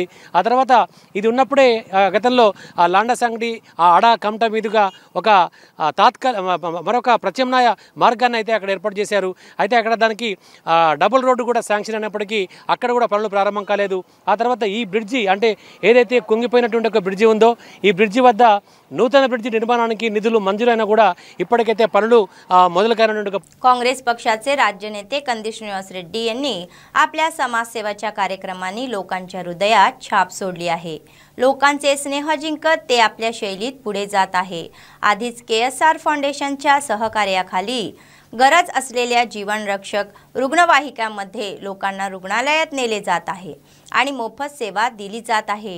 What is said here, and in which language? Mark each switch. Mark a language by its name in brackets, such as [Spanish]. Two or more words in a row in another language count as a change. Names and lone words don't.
[Telugu] ఆ తర్వాత ఇది ఉన్నప్పుడే గతంలో లాండా సంగడి అడా కమట మీదుగా ఒక మరొక ప్రత్యామ్నాయ మార్గాన్ని అయితే అక్కడ ఏర్పాటు చేశారు. అయితే అక్కడ దానికి [English] double road [Telugu] కూడా శాంక్షన్ అయినప్పటికీ అక్కడ కూడా పనులు ప్రారంభం కాలేదు. ఆ తర్వాత ఈ బ్రిడ్జి అంటే ఏదైతే కుంగిపోయినటువంటి ఒక బ్రిడ్జి ఉందో ఈ బ్రిడ్జి వద్ద నూతన బ్రిడ్జి నిర్మాణానికి నిధులు మంజూరైనా కూడా इప్పటికైతే పనులు మొదలు काढण्यासाठी [Marathi] काँग्रेस पक्षाचे राज्य नेते कंदी श्रीनिवास रेड्डी यांनी आपल्या समाजसेवाच्या कार्यक्रमांनी लोकांच्या हृदयात छाप सोडली आहे. लोकांचे स्नेह जिंकत ते आपल्या शैलीत पुढे जात आहे. आधीच KSR फाउंडेशनच्या सहकार्याखाली गरज असलेल्या जीवनरक्षक रुग्णवाहिकांमध्ये लोकांना रुग्णालयात नेले जात आहे आणि मोफत सेवा दिली जात आहे.